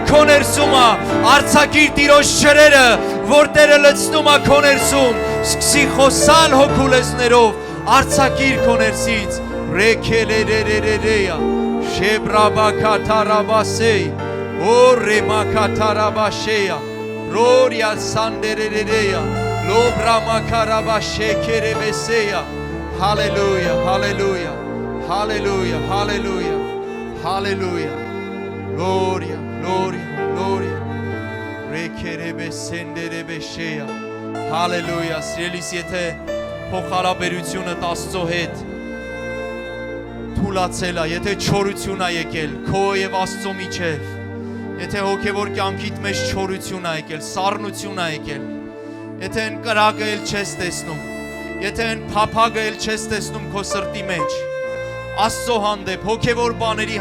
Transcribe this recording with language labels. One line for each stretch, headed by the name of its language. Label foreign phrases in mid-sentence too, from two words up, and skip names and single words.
Armenian: քո ներսում է արձակիր Տիրոջ ջրերը որ Տերը լցնում է քո ներսում սկսի խոսալ հոգու լեզուներով արձակիր քո ներսից ռեքելերերերեյա շեբրաբակատարաբասեյ օրեմակատարաբաշեյա ռորիա սանդերերերեյա լոբրամակարաբաշեքերեբեսեյա հալելույա հալելույա Hallelujah, hallelujah, hallelujah. Gloria, gloria, gloria. Rekerebe senderebe sheya. Hallelujah. Սիրելիս, եթե փոխհարաբերությունը Աստծո հետ թուլացել է, եթե չորություն է եկել քո եւ Աստծո միջև, եթե հոգեվոր կյանքիդ մեջ չորություն է եկել, սառնություն է եկել, եթե այն կրակը էլ չես տեսնում, եթե այն փափագը էլ չես տեսնում քո սրտի մեջ, Աստծո հանդեպ, հոգևոր բաների